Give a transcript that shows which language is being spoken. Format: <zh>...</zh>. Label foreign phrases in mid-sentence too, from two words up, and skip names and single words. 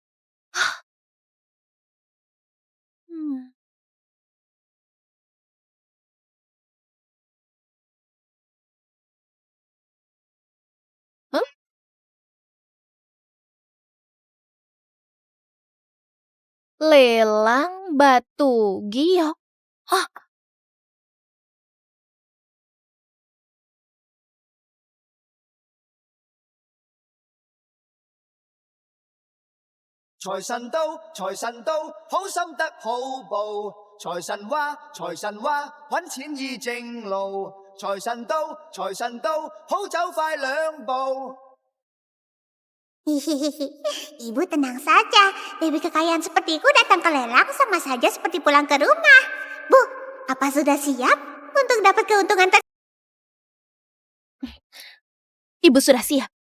<id>Hah? Lelang batu giok. Hah?</id> <yue>財神到，財神到，好心得好報。財神話，揾錢依正路。財神到，財神到，好走快兩步。</yue> <id>Hihihi, Ibu tenang saja. Dewi kekayaan sepertiku datang ke lelang sama saja seperti pulang ke rumah. Bu, apa sudah siap untuk dapat keuntungan Ibu sudah siap.</id>